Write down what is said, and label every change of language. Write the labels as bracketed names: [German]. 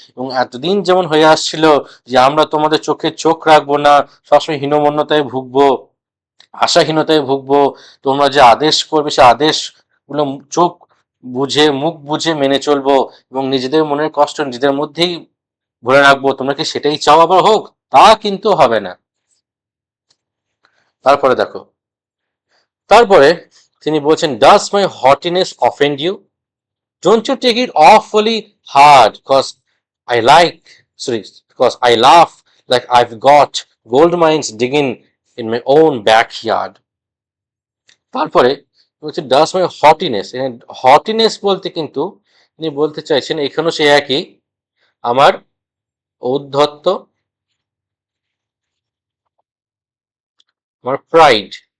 [Bangla] এবং এতদিন যেমন হয়ে আসছিল যে আমরা তোমাদের চোখে চোখ রাখবো না, সবসময় হীনমন্যতায় ভুগবো, আশাহীনতায় ভুগবো, তোমরা যে আদেশ করবে সে আদেশ গুলো চোখ বুঝে, মুখ বুঝে মেনে চলবো, এবং নিজেদের মনের কষ্ট নিজেদের মধ্যেই ভরে রাখবো, তোমরা কি সেটাই চাও আবার হোক? তা কিন্তু হবে না। তারপরে দেখো, তারপরে তিনি বলছেন, [English] Does my haughtiness offend you? Don't you take it awfully hard because I laugh like I've got gold mines digging in my own backyard. [Bangla] তারপরে হচ্ছে ডাস মাই হটিনেস, হটিনেস বলতে কিন্তু তিনি বলতে চাইছেন এখানেও সে একই, আমার ঔদ্ধত্য, আমার প্রাইড।